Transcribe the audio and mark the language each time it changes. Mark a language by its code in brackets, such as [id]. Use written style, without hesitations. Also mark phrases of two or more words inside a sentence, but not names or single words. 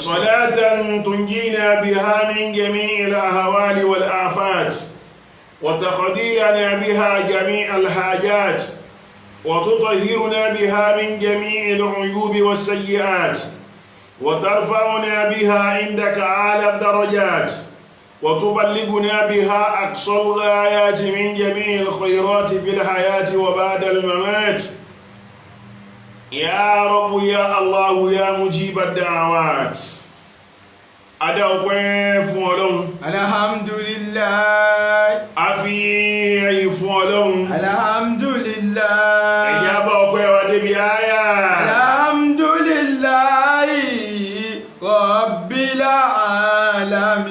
[ar] صلاة تنجينا بها من جميع الأهوال والآفات وتقضي لنا بها جميع الحاجات وتطهرنا بها من جميع العيوب والسيئات وترفعنا بها عندك أعلى الدرجات وتبلغنا بها أقصى الغايات من جميع الخيرات في الحياة وبعد الممات. يا رب يا الله يا مجيب الدعوات. [yo] adáwọ̀pẹ́ fún Ọlọ́run. [ar] alhamdulillah. [yo] a fi ẹ̀yìn fún Ọlọ́run. [ar] alhamdulillah. [yo] ẹ̀yà bá ọpẹ́ wa débi àyà. [ar] الحمد لله رب العالمين.